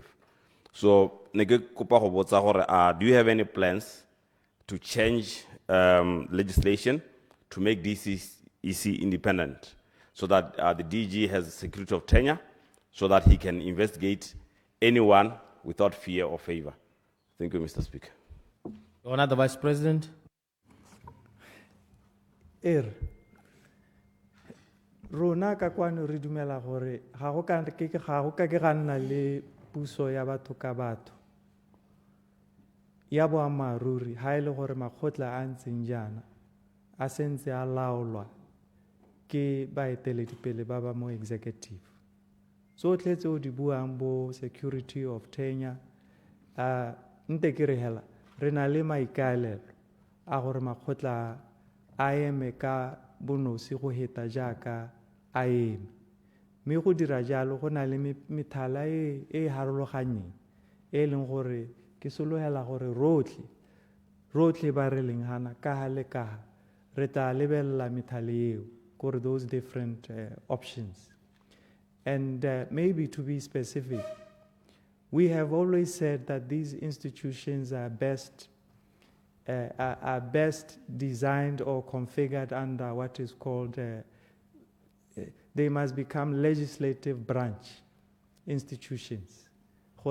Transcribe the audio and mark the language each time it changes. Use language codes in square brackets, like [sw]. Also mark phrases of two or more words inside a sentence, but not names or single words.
[en] So, do you have any plans to change legislation to make DCEC independent, so that the DG has security of tenure, so that he can investigate anyone without fear or favor? Thank you, Mr. Speaker. Honor the Vice President. [tn] Rona ka kwano re dumela gore ga go ka ke ga nna le puso ya batho ka batho ya boammaaruri ha e le gore makgotla a ntseng jaana a sentse a laolwa ke baeteledipele ba ba mo executive. Tsotlhe tseo di buang bo [en] security of tenure [tn] nte ke re hela re na le maikaelelo a gore makgotla a eme ka bonosi go heta jaaka a eme, mme go dira jalo go na le methala e harologanyeng e leng gore ke sologela gore rotlhe ba re leng hana ka ha le ka ha re tla lebella methale eo gore [en] those different options. And maybe to be specific, we have always said that these institutions are best designed or configured under what is called, they must become legislative branch institutions.